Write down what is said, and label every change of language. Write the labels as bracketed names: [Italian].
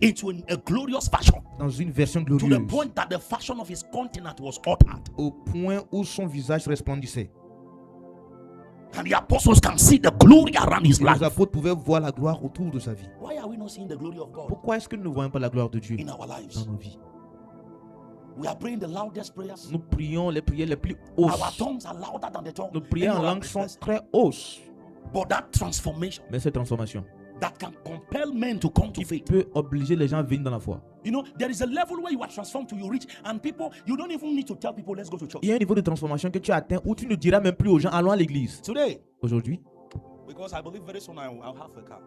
[English] into a glorious fashion. [French] Dans une version [English] to [French] glorieuse. [English] the point that the fashion of his countenance was altered. [French] Au point où son visage resplendissait. [English] And the apostles can see the glory around his life. [French] Les apôtres pouvaient voir la gloire autour de sa vie. [English] Why are we not seeing the glory of God? [French] Pourquoi est-ce que nous ne voyons pas la gloire de Dieu [English] in our lives? [French] Dans nos vies? [English] We are praying the loudest prayers. [French] Nous prions les prières les plus hautes. [English] Our tongues are louder than the tongue. [French] Nos prières en langue sont très hautes. [English] But that transformation, [French] mais cette transformation, [English] that can compel men to come to faith, [French] peut obliger les gens à venir dans la foi. [English] You know, there is a level where you are transformed to you reach, and people, you don't even need to tell people, let's go to church. [French] Il y a un niveau de transformation que tu atteins où tu ne diras même plus aux gens, allons à l'église. [English] Today, [French] aujourd'hui, [English] because I believe very soon I'll have a car.